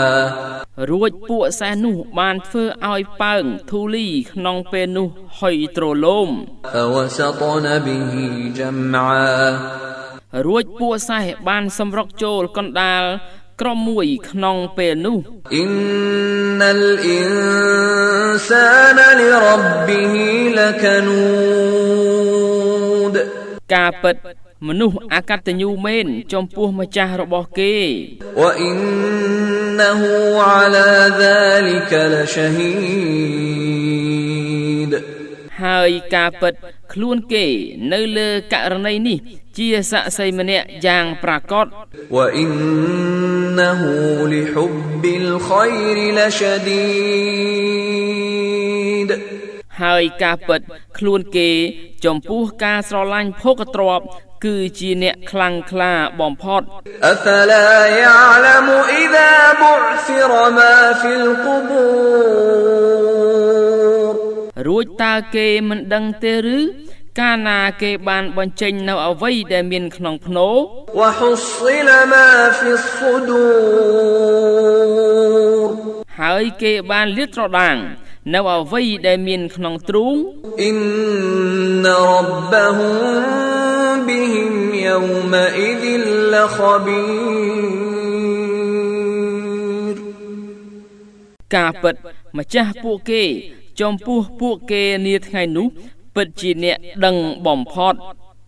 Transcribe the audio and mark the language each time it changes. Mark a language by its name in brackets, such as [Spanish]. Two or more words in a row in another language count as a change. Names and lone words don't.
[Khmer] រួចពួកសេះនោះបានធ្វើឲ្យប៉ើងធូលីក្នុងពេលនោះហុយទ្រលោម [Arabic] فوسطن به جمعا [Khmer] រួចពួកសេះបានសម្រុកចូលកណ្ដាលក្រុមមួយក្នុងពេលនោះ [Arabic] إن الإنسان لربه لكنود [Khmer] ការពិតមនុស្សអកតញ្ញូមែនចំពោះម្ចាស់របស់គេ [Arabic] وإنه على ذلك لشهيد [Khmer] ហើយការពិតខ្លួនគេនៅលើករណីនេះជាសាក្សីម្នាក់យ៉ាងប្រាកដ [Arabic] وإنه لحب الخير لشديد [Khmer] ហើយការពិតខ្លួនគេចំពោះការស្រឡាញ់ភោគទ្រព្យគឺជាអ្នកខ្លាំងក្លាបំផុត [Arabic] أفلا يعلم إذا بعثر ما في القبور [Khmer] រួចតើគេមិនដឹងទេឬកាលណាគេបានបញ្ចេញនៅអ្វីដែលមានក្នុងភ្នោ [Arabic] وحصل ما في الصدور [Khmer] ហើយគេបានលាតត្រដាងនៅអ្វីដែលមានក្នុងទ្រូង [Arabic] إن ربهم بهم يومئذ لخبير [Khmer] ការពិតម្ចាស់ពួកគេចំពោះពួកគេនាថ្ងៃនោះពិតជាអ្នកដឹងបំផុត